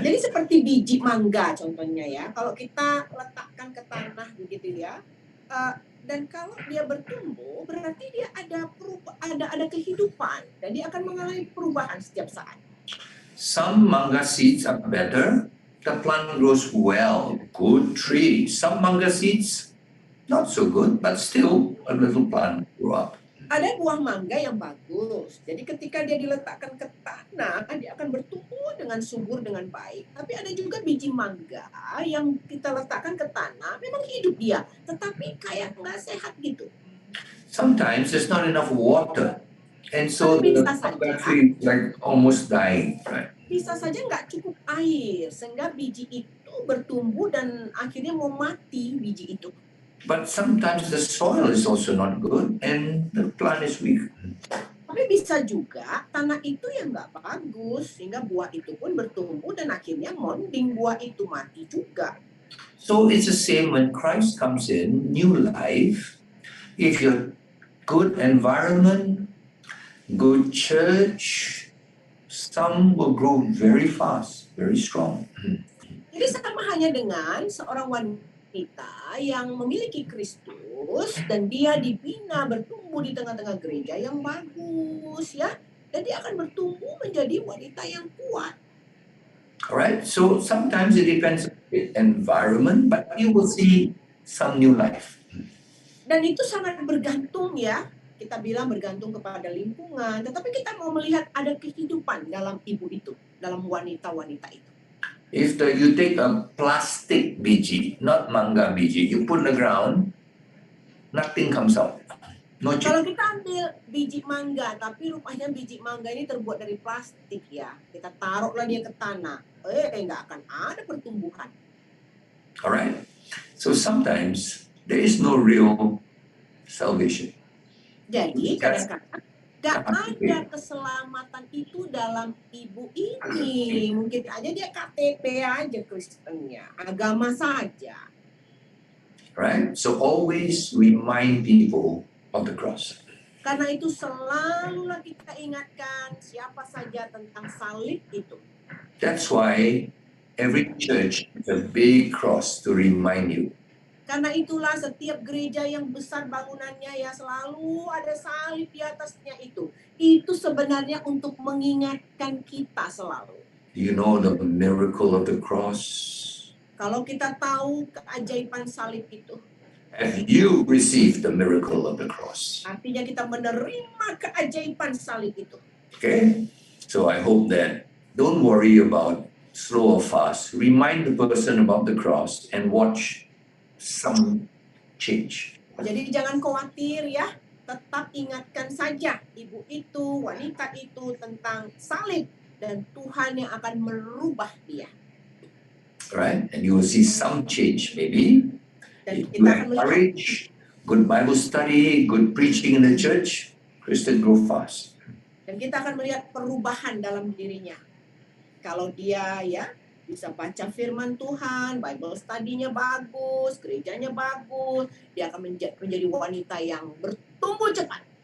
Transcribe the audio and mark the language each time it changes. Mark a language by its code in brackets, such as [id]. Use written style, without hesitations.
[id] Jadi seperti biji mangga contohnya ya, kalau kita letakkan ke tanah begitu ya, dan kalau dia bertumbuh berarti dia ada kehidupan dan dia akan mengalami perubahan setiap saat. [en] Some manga seeds are better the plant grows well, good tree. Some mangga seeds, not so good, but still a little plant grew up. [id] Ada buah mangga yang bagus. Jadi ketika dia diletakkan ke tanah, dia akan bertumbuh dengan subur dengan baik. Tapi ada juga biji mangga yang kita letakkan ke tanah, memang hidup dia, tetapi kayak nggak sehat gitu. [en] Sometimes there's not enough water, and so the mangga tree is like almost dying, right? [id] Bisa saja nggak cukup air, sehingga biji itu bertumbuh dan akhirnya mau mati biji itu. [en] But sometimes the soil is also not good, and the plant is weak. [id] Tapi bisa juga tanah itu yang nggak bagus, sehingga buah itu pun bertumbuh dan akhirnya monding, buah itu mati juga. [en] So it's the same when Christ comes in, new life. If you're good environment, good church, some will grow very fast, very strong. [id] Jadi sama hanya dengan seorang wanita yang memiliki Kristus dan dia dibina bertumbuh di tengah-tengah gereja yang bagus ya, dan dia akan bertumbuh menjadi wanita yang kuat. [en] Alright, so sometimes it depends on the environment, but you will see some new life. [id] Dan itu sangat bergantung ya, kita bilang bergantung kepada lingkungan, tetapi kita mau melihat ada kehidupan dalam ibu itu, dalam wanita-wanita itu. [en] If you take a plastic biji, not mangga biji, you put in the ground, nothing comes out. No [id] Kalau [en] change. [id] kita ambil biji mangga, tapi rupanya biji mangga ini terbuat dari plastik ya, kita taruhlah dia ke tanah, nggak akan ada pertumbuhan. [en] Alright, so sometimes there is no real salvation. [id] Jadi kadang-kadang nggak ada keselamatan itu dalam ibu ini. Mungkin aja dia KTP aja Kristennya, agama saja. [en] Right? So always remind people of the cross. [id] Karena itu selalulah kita ingatkan siapa saja tentang salib itu. [en] That's why every church has a big cross to remind you. [id] Karena itulah setiap gereja yang besar bangunannya ya selalu ada salib di atasnya itu. Itu sebenarnya untuk mengingatkan kita selalu. [en] Do you know the miracle of the cross? [id] Kalau kita tahu keajaiban salib itu, [en] Have you received the miracle of the cross? [id] artinya kita menerima keajaiban salib itu. [en] Okay? So I hope that don't worry about slow or fast. Remind the person about the cross and watch some change. [id] Jadi jangan khawatir ya, tetap ingatkan saja ibu itu, wanita itu tentang salib dan Tuhan yang akan merubah dia. [en] Right? And you will see some change maybe. [id] Dan [en] If you [id] kita akan melihat [en] encourage good Bible study, good preaching in the church, Christian grow fast. [id] dan kita akan melihat perubahan dalam dirinya. Kalau dia ya bisa baca firman Tuhan, Bible study-nya bagus, gerejanya bagus, dia akan menjadi wanita yang bertumbuh cepat.